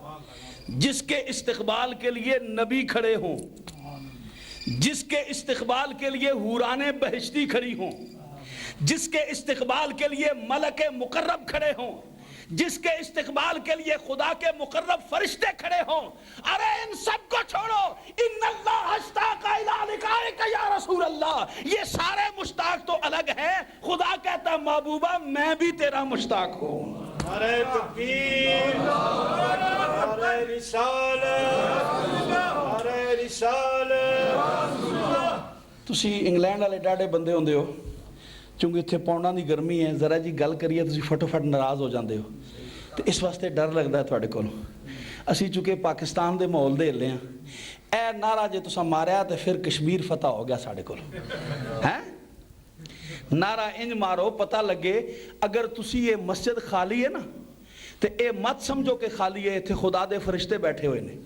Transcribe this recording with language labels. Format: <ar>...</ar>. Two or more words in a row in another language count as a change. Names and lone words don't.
<ur>جس کے استقبال کے لیے نبی کھڑے ہوں، جس کے استقبال کے لیے حوران بہشتی کھڑی ہوں، جس کے استقبال کے لیے ملک مقرب کھڑے ہوں، جس کے استقبال کے لیے خدا کے مقرب فرشتے کھڑے ہوں، ارے ان سب کو چھوڑو،</ur> <ar>ان اللہ اشتاق الی لقائک یا رسول اللہ،</ar> <ur>یہ سارے مشتاق تو الگ ہیں، خدا کہتا محبوبہ میں بھی تیرا مشتاق ہوں۔ نعرہ تکبیر، نعرہ رسالت، نعرہ رسالت۔</ur> <pa>تسی انگلینڈ والے ڈاڈے بندے ہوندے ہو، چونکہ اتنے پاؤنڈاں دی گرمی ہے، ذرا جی گل کریے تسی فٹافٹ ناراض ہو جاندے ہو، تو اس واسطے ڈر لگتا ہے تواڈے کولوں۔ اسی چونکہ پاکستان دے ماحول دے ہلے ہیں، اے نعرہ جے تساں ماریا تو پھر کشمیر فتح ہو گیا ساڈے کول، ہیں نعرہ انج مارو پتہ لگے، اگر تسی یہ مسجد خالی ہے نا تو اے مت سمجھو کہ خالی ہے، اتنے خدا دے فرشتے بیٹھے ہوئے نے۔</pa>